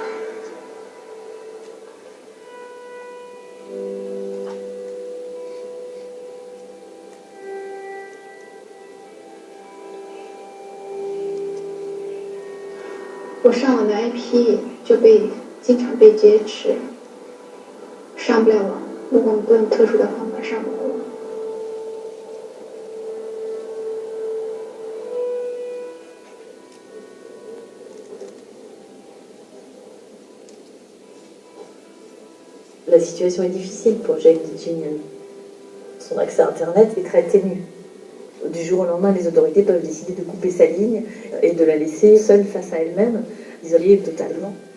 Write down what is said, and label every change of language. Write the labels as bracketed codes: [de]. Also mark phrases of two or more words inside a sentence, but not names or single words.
[zh] 我上网的 IP 就经常被劫持，上不了网。如果我们不用特殊的方法上网， [fr] La situation est difficile pour Zheng Jinyan. Son accès à Internet est très ténu. Du jour au lendemain, les autorités peuvent décider de couper sa ligne et de la laisser seule face à elle-même, isolée totalement.